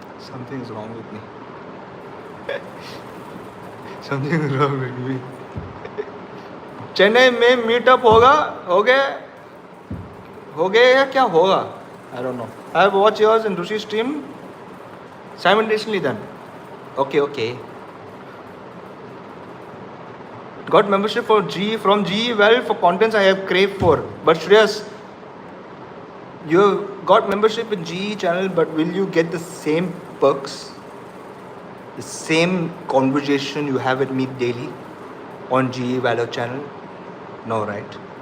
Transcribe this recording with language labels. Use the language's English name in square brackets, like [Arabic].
[English] Something is wrong with me. Something is wrong with me. [Hindi] Chennai में meetup होगा हो गया या क्या होगा? [English] I don't know. I have watched yours and Rushi stream simultaneously then. Okay. Got membership for G from GE. Well, for contents I have craved for. But Shreyas, you have got membership in GE channel, but will you get the same perks, the same conversation you have with me daily on GE Valor channel? No, right?